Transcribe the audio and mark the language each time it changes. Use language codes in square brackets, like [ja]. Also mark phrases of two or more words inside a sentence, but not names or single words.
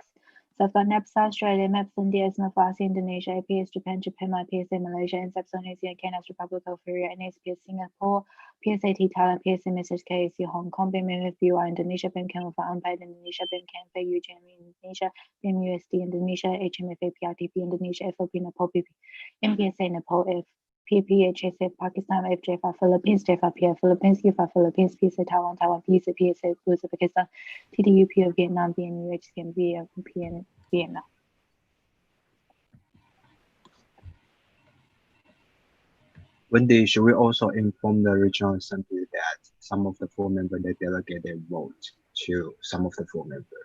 [en] So I've got NAPS Australia, MAPS India, SMFRC Indonesia, APS Japan, Japan, IPSA Malaysia, NSAP Indonesia, KNAPS Republic of Korea, NSPS Singapore, PSAT Thailand, PSM SHKAC Hong Kong, BMF BUI Indonesia, BIM Canada Unpaid Indonesia, BIM Canada UGM Indonesia, BIM USD Indonesia, HMF APRTP Indonesia, FOP Nepal, PP, MPSA Nepal, PPHSF Pakistan, FJFR Philippines, JFR Philippines, UFR Philippines, PSA Taiwan, Taiwan, PSA Uzbekistan, TDUP of Vietnam, BNU, HCM, PN, Vietnam. Wendy, should we also inform the regional assembly that some of the full members they delegate their vote to some of the full members?